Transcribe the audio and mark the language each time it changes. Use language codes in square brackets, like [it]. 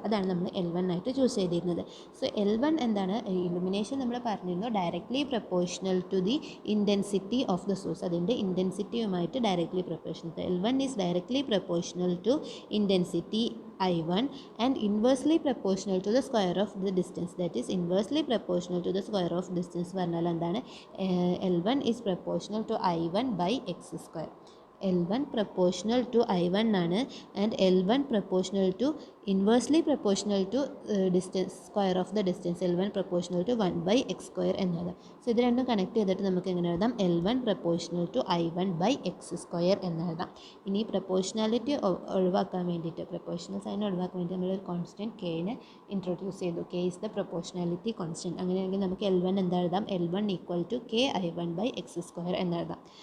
[ml] അതാണ് നമ്മൾ L1 ആയിട്ട് ചൂസ് ചെയ്തിരുന്നത്. സോ L1 എന്താണ്, ഇലുമിനേഷൻ നമ്മൾ പറഞ്ഞിരുന്നു directly proportional to the intensity of the source. അതിൻ്റെ ഇൻറ്റൻസിറ്റിയുമായിട്ട് directly proportional. [en] L1 is directly proportional to intensity I1 and inversely proportional to the square of the distance. That is inversely proportional to the square of distance പറഞ്ഞാൽ എന്താണ്, L1 is proportional to I1 by x square. L1 proportional to I1 ആണ് and L1 proportional to inversely proportional to distance square of the distance. L1 proportional to 1 by x square എന്നത്. [ml] So ഇത് രണ്ടും connect ചെയ്തിട്ട് നമുക്ക് എങ്ങനെ എഴുതാം, L1 proportional to I1 by x square എന്ന് എഴുതാം. ഇനി പ്രപ്പോർഷണാലിറ്റി ഒഴിവാക്കാൻ വേണ്ടിയിട്ട്, പ്രപ്പോർഷണൽ സൈൻ ഒഴിവാക്കാൻ വേണ്ടി നമ്മളൊരു കോൺസ്റ്റൻറ്റ് കെനെ ഇൻട്രൊഡ്യൂസ് ചെയ്തു. K is the proportionality constant. അങ്ങനെയാണെങ്കിൽ നമുക്ക് L1 എന്താ എഴുതാം, L1 equal to KI1 by x square എന്നെഴുതാം.